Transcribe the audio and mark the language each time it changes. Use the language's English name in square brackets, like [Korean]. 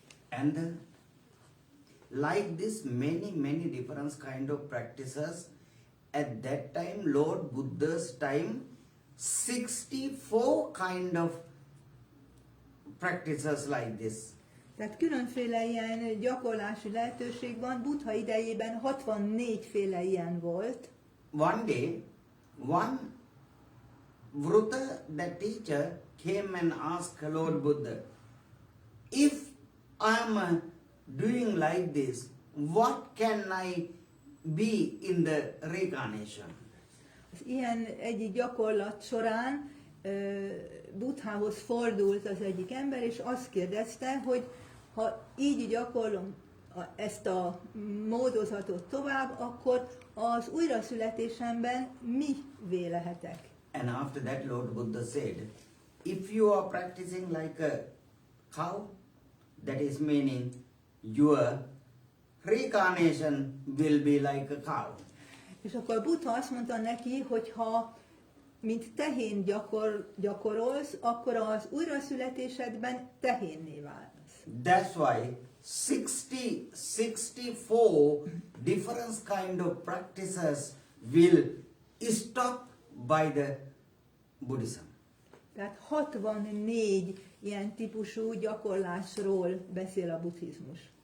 [English] And like this many different kind of practices. At that time, Lord Buddha's time, 64 kind of practices like this. [Hungarian] Tehát különféle ilyen gyakorlási lehetőség van. Buddha idejében 64 féle ilyen volt. [English] One day, one vrutta, the teacher, came and asked Lord Buddha, if I am doing like this, what can I be in the reincarnation? [Hungarian] Az ilyen egyik gyakorlat során Buddhához fordult az egyik ember, és azt kérdezte, hogy ha így gyakorlom ezt a módozatot tovább, akkor az újraszületésemben mivé lehetek? [English] And after that Lord Buddha said, if you are practicing like a cow, that is meaning your reincarnation will be like a cow. [Hungarian] És akkor Buddha azt mondta neki, hogy ha mint tehén gyakorolsz, akkor az újraszületésedben tehénné válsz. [English] That's why 64 different kind of practices will stop by the Buddhism. [Hungarian] Tehát 64 ilyen típusú gyakorlásról beszél a buddhizmus.